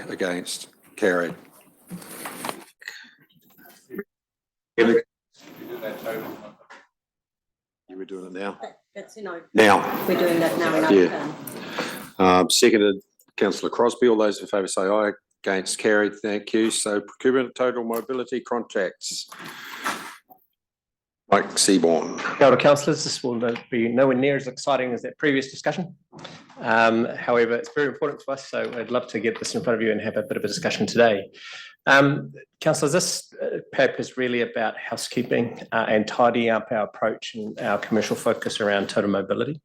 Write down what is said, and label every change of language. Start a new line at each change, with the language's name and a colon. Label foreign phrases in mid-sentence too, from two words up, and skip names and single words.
English: Against, carried. You were doing it now. That's in open. Now. We're doing that now in open. Yeah. Seconded. Councillor Crosby. All those in favour say aye. Against, carried. Thank you. So procurement total mobility contracts. Mike Seaborn.
Māori: Kia ora,
English: councillors. This will be nowhere near as exciting as that previous discussion. However, it's very important to us, so I'd love to get this in front of you and have a bit of a discussion today. Councillors, this paper is really about housekeeping and tidying up our approach and our commercial focus around total mobility.